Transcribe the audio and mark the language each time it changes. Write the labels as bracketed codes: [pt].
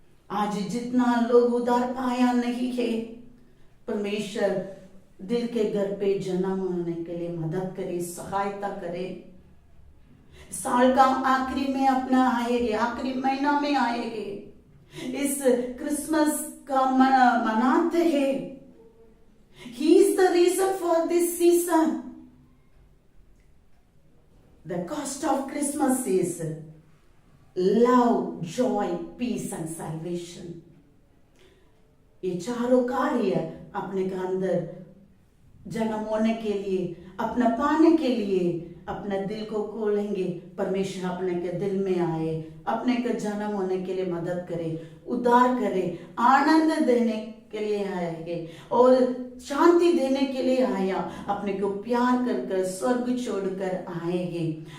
[hi] आज जितना लोग उद्धार पाया नहीं है, परमेश्वर दिल के घर पे जन्म होने के लिए मदद करे, सहायता करे। साल का आखिरी में अपना आएंगे, आखिरी महीना में आएंगे, इस क्रिसमस का मनाते हैं। [en] He is the reason for this season. The cost of Christmas is love, joy, peace and salvation. [hi] ये चारों कार्य अपने के अंदर जन्म होने के लिए, अपना पाने के लिए अपने दिल को खोलेंगे। परमेश्वर अपने के दिल में आए, अपने के जन्म होने के लिए मदद करे, उद्धार करे, आनंद देने के लिए आएंगे और शांति देने के लिए आया, अपने को प्यार कर स्वर्ग छोड़कर आएंगे।